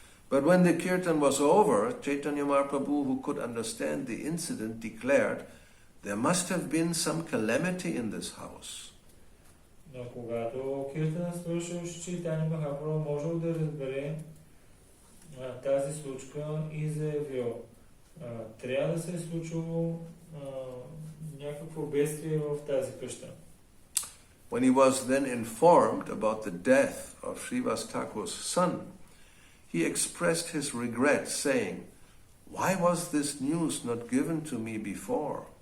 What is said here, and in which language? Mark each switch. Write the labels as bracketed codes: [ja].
[en] But when the kirtan was over, Chaitanya Mahaprabhu, who could understand the incident, declared, "There must have been some calamity in this house." [bg] Но когато киртана свършил, Чайтаня Махапрабху можел да разбере тази случка и заявил, трябва да се е случило някакво бедствие в тази къща. [en] When he was then informed about the death of Srivasa Thakura's son, he expressed his regret, saying, "Why was this news not given to me before?"